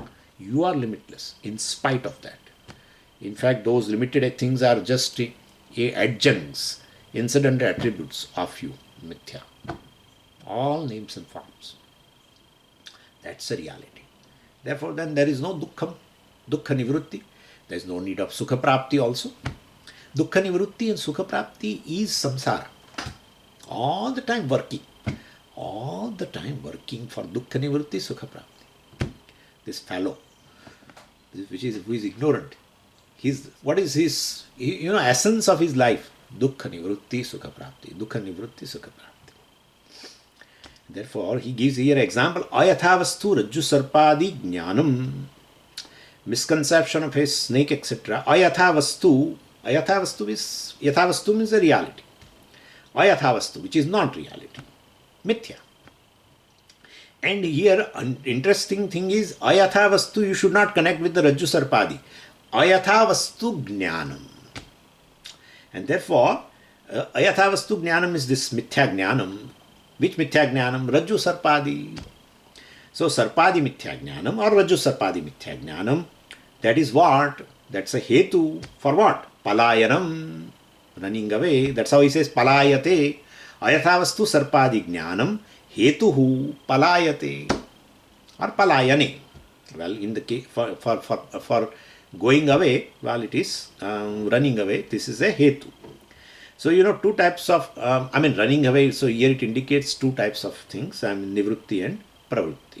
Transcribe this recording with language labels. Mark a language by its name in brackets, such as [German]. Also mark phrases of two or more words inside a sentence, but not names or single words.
[English] You are limitless in spite of that. In fact, those limited things are just adjuncts, incidental attributes of you, mithya. All names and forms. That's a reality. Therefore, then there is no dukkham, [Sanskrit] dukkha nivrutti. [English] There is no need of [Sanskrit] sukha prapti [English] also. [Sanskrit] Dukkha nivrutti [English] and [Sanskrit] sukha prapti [English] is samsara. All the time working. All the time working for [Sanskrit] dukkha nivrutti, sukha prapti. [English] This fellow, who is ignorant. What is his, essence of his life? [Sanskrit] Dukkha nivrutti, sukha prapti. Dukkha nivrutti, sukha prapti. [English] Therefore, he gives here example, [Sanskrit] ayathavasthu rajju sarpadi jnanam. [English] Misconception of a snake, etc. Ayathavasthu means a reality. Ayathavasthu, which is not reality. Mithya. And here, interesting thing is, ayathavasthu you should not connect with the [Sanskrit] rajju sarpadi. Ayathavasthu jnanam. [English] And therefore, [Sanskrit] ayathavasthu jnanam [English] is this [Sanskrit] mithya jnanam. [English] Which [Sanskrit] mithya jnanam? Rajju sarpadi. [English] So [Sanskrit] sarpadi mithya jnanam [English] or [Sanskrit] rajju sarpadi mithya jnanam, [English] that is what? That's a hetu for what? Palayanam, running away. That's how he says palayate. [Sanskrit] Ayatavastu sarpadi jnanam hetuhu palayate or palayane. [English] Well, in the case for going away, well, it is running away. This is a hetu. So, two types of, running away. So, here it indicates two types of things, nivrutti and pravrutti.